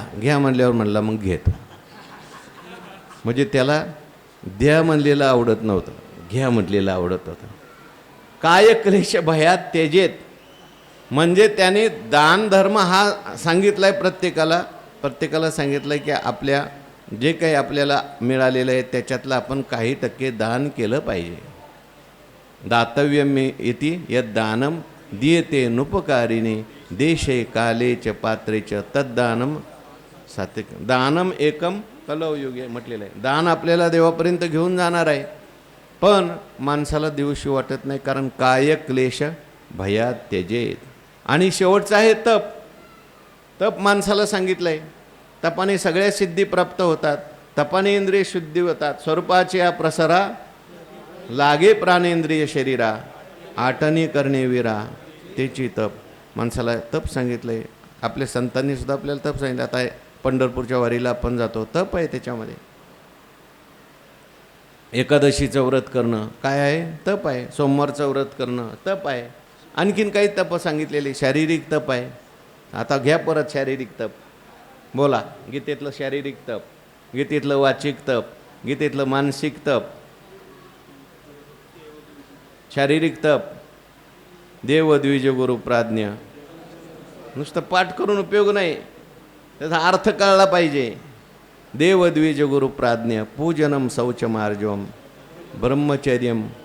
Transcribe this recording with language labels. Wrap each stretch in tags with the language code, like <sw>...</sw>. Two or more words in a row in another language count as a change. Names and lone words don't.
<mr>घ्या म्हणल्यावर म्हणला मग घेतो. म्हणजे त्याला द्या म्हणलेलं आवडत नव्हतं, घ्या म्हटलेलं आवडत होतं.</mr> <sa>काय क्लेश भयात त्यजेत</sa> <mr>म्हणजे त्याने दान धर्म हा सांगितलाय प्रत्येकाला सांगितलंय की आपल्या जे काही आपल्याला मिळालेलं आहे त्याच्यातलं आपण काही टक्के दान केलं पाहिजे.</mr> <sa>दातव्यम इति यद दानम दीयते नुपकारिणे देशे काले च पात्रे च तद्दानम सात्विक. दानम एकम कलौयुगे</sa> <mr>म्हटलेलं आहे. दान आपल्याला देवापर्यंत घेऊन जाणार आहे, पण माणसाला देऊशी वाटत नाही, कारण</mr> <sa>काय क्लेश भयात त्यजेत.</sa> <mr>आणि शेवटचं आहे तप. तप माणसाला सांगितलं आहे. तपाने सगळ्या सिद्धी प्राप्त होतात, तपाने इंद्रिय शुद्धी होतात. स्वरूपाचे या प्रसरा लागे प्राणेंद्रिय शरीरा, आटणी करणे वीरा त्याची तप. माणसाला तप सांगितलं आहे. आपल्या संतांनी सुद्धा आपल्याला तप सांगितलं. आता पंढरपूरच्या वारीला आपण जातो, तप आहे त्याच्यामध्ये. एकादशीचं व्रत करणं काय आहे? तप आहे. सोमवारचं व्रत करणं तप आहे. आणखीन काही तप सांगितलेले, शारीरिक तप आहे. आता घ्या परत शारीरिक तप. बोला, गीतेतलं शारीरिक तप, गीतेतलं वाचिक तप, गीतेतलं मानसिक तप. शारीरिक तप</mr> <sa>देव द्विज गुरु प्राज्ञ</sa> <mr>नुसतं पाठ करून उपयोग नाही, त्याचा अर्थ कळला पाहिजे.</mr> <sa>देव द्विज गुरु प्राज्ञ पूजनम शौचमार्जवम ब्रह्मचर्यम</sa>